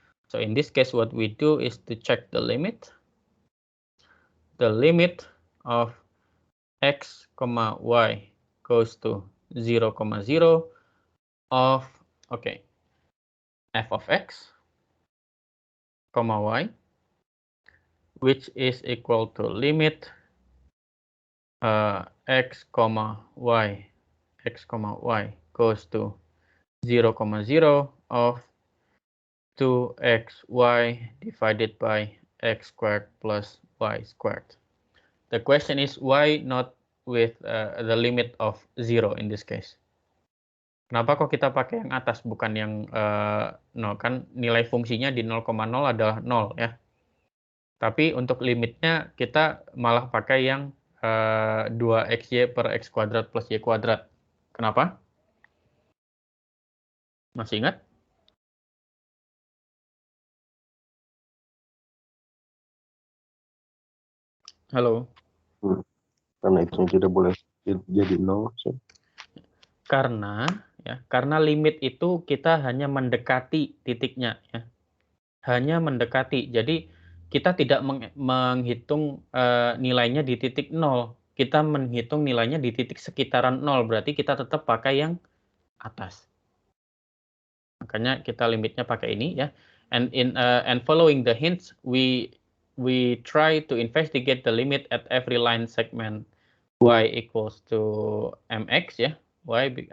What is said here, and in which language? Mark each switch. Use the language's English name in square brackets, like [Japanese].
[English] So in this case, what we do is to check the limit. The limit of x, y goes to 0, 0 of f of x, y, which is equal to limit x, y goes to 0, 0 of 2xy divided by x squared plus y squared. The question is why not with the limit of 0 in this case? [Indonesian] Kenapa kok kita pakai yang atas bukan yang 0? Kan nilai fungsinya di 0,0 adalah 0 ya. Tapi untuk limitnya kita malah pakai yang 2xy per x kuadrat plus y kuadrat. Kenapa? Masih ingat? Halo? Karena itu tidak boleh jadi 0. [English] So. [Indonesian] Karena limit itu kita hanya mendekati titiknya. Ya. Hanya mendekati. Jadi kita tidak menghitung nilainya di titik 0. Kita menghitung nilainya di titik sekitaran 0. Berarti kita tetap pakai yang atas. Makanya kita limitnya pakai ini ya. [English] And following the hints, we try to investigate the limit at every line segment y equals to mx [Indonesian] ya. [English] Why?